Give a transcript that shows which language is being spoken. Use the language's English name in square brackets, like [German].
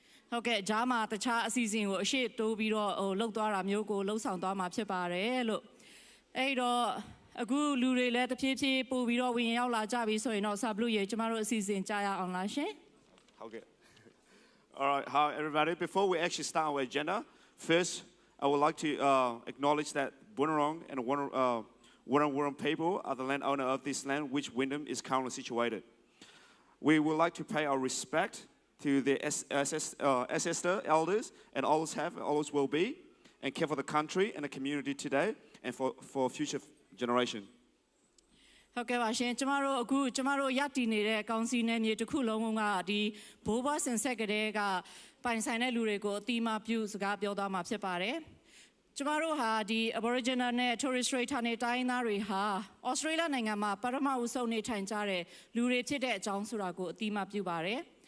[Burmese] ဟုတ်ကဲ့ဂျားမှာတခြားအစီအစဉ်ကိုအရှိတိုးပြီးတော့လှုပ်သွားတာမျိုးကိုလှုပ်ဆောင်သွားမှာဖြစ်ပါတယ်လို့အဲ့တော့အခုလူတွေလည်းတဖြည်းဖြည်းပို့ပြီးတော့ဝင်ရောက်လာကြပြီဆိုရင်တော့ဆာဘလူရေကျမတို့အစီအစဉ်ကြားရအောင်လားရှင် [English] ဟုတ်ကဲ့All right, hi everybody. Before we actually start our agenda, first I would like to acknowledge that Bunurong and Wurrung people are the landowner of this land which Wyndham is currently situated. We would like to pay our respect to the ancestor elders and always have and always will be and care for the country and the community today and for future generation. [Burmese] ဟုတ်ကဲ့ပါရှင်ကျမတို့အခုကျမတို့ရတည်နေတဲ့ကောင်စီနယ်မြေတစ်ခုလုံးကဒီဘိုးဘွားဆင်ဆက်ကလေးကပိုင်ဆိုင်တဲ့လူတွေကိုအတိအမှပြုစကားပြောသွားမှာဖြစ်ပါတယ်ကျမတို့ဟာဒီ Aboriginal နဲ့ Torres Strait ဌာနေတိုင်းသားတွေဟာ Australia နိုင်ငံမှာပထမဦးဆုံးနေထိုင်ကြတဲ့လူတွေဖြစ်တဲ့အကြောင်းဆိုတာကိုအတိအမှပြုပါတယ်